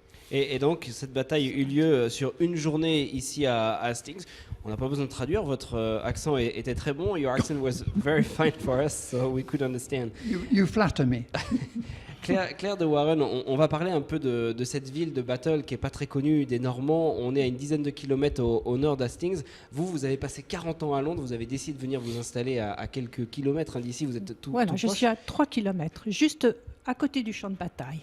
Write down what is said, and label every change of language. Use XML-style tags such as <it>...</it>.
<fr>Et donc, cette bataille a eu lieu sur une journée ici à Hastings. On n'a pas besoin de traduire, votre accent était très bon.</fr> <en>Your accent was very fine for us, so we could understand. You flatter me.</en> <fr>Claire de Warren, on va parler un peu de cette ville de Battle qui n'est pas très connue des Normands. On est à une dizaine de kilomètres au nord d'Hastings. Vous avez passé 40 ans à Londres, vous avez décidé de venir vous installer à quelques kilomètres d'ici, vous êtes tout Voilà, je proche. suis à 3 km, juste à côté du champ de bataille.</fr>